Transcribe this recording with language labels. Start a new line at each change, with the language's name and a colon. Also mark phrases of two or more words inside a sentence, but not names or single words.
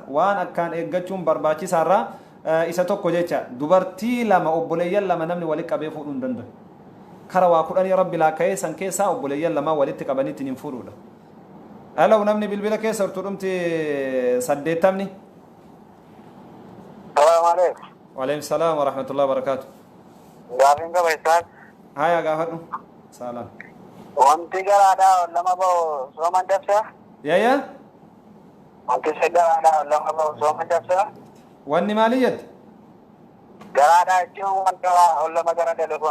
Oromo: waan akkaan eeggachuun barbaachisaarraa isa tokko jecha dubartii lama obboleeyyan lama namni walitti qabee fuudhuu hin danda'u kara waa kudhanii rabbi laaka'ee san keessaa obboleeyyan lama walitti qabanitti hin fuudhuudha alaw namni bilbila keessa urtuu dhumti 80
Arabic: السلام عليكم. وعليكم السلام ورحمة الله وبركاته.
Oromo: Gaafin qaba isaas. Haya gaafadhu. Salaam. Wanti garaadhaa lama bahu sooman dabsa. Yaya? Wanti garaadhaa lama bahu sooman dabsa. Wanni maali jette? Garaadhaa jechuun wanta lama gara telefon.